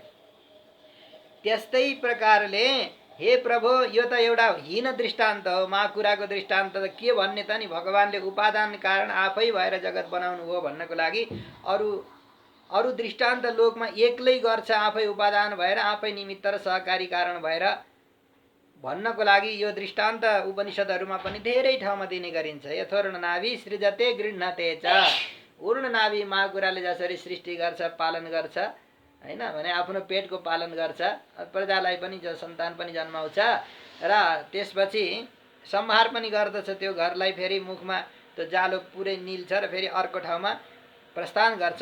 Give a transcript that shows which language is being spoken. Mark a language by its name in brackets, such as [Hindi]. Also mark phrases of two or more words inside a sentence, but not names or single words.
[Nepali] त्यस्तै प्रकारले हे प्रभु, यो त एउटा हीन दृष्टान्त हो, माकुराको दृष्टान्त त के भन्ने त नि, भगवानले उपादान कारण आफै भएर जगत बनाउनु हो भन्नको लागि अरू दृष्टान्त लोकमा एक्लै गर्छ, आफै उपादान भएर, आफै निमित्त र सहकारी कारण भएर भन्नको लागि यो दृष्टान्त उपनिषदहरूमा पनि धेरै ठाउँमा दिने गरिन्छ। [Sanskrit] यथोर्णनाभि सृजते गृह्णते च, [Nepali] ऊर्णनाभि माकुराले जसरी सृष्टि गर्छ, पालन गर्छ, हैन भने आफ्नो पेटको पालन गर्छ, प्रजालाई पनि सन्तान पनि जन्माउँछ र त्यसपछि संहार पनि गर्दछ। त्यो घरलाई फेरि मुखमा त्यो जालो पुरै निल्छ र फेरि अर्को ठाउँमा प्रस्थान गर्छ।